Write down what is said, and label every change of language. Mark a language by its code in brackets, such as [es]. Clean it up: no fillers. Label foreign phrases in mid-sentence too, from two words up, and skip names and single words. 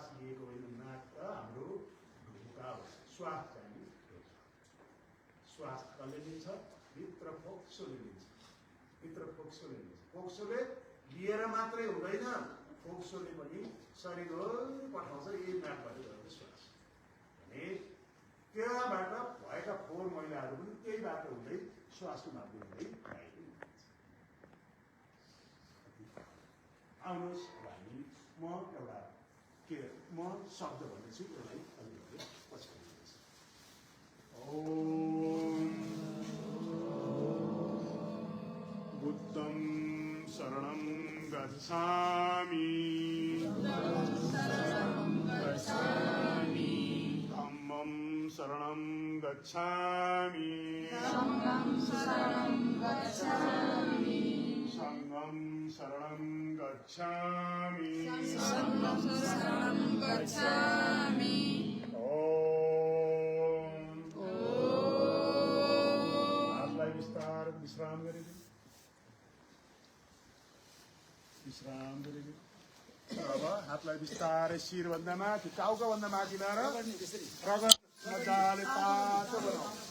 [ne] लिएको होइन नाक त हाम्रो ढोका हो श्वास चाहिँ श्वास कसले लिन्छ भित्र फोक्सोले लिन्छ भित्र फोक्सोले लिन्छ फोक्सोले लिएर मात्रै हुँदैन फोक्सोले पनि शरीर पठाउँछ यही नाकबाट गएको श्वास भने त्यहाँबाट भएका फोहोर मैलाहरू पनि त्यही बाटो हुँदै श्वासको माध्यमले बाहिर आउनुहोस् हामी म एउटा म शब्द भन्दैछु यसलाई अलिकति पछि ओम [pi] बुद्धं शरणं गच्छामि धम्मं शरणं गच्छामि संघं शरणं गच्छामि [ne] ओम हातलाई विस्तार विश्राम गरिदिनु अब हातलाई बिस्तारै शिरभन्दा माथि टाउकोभन्दा माथि ल्याएर रगत मजाले तातो बनाऊ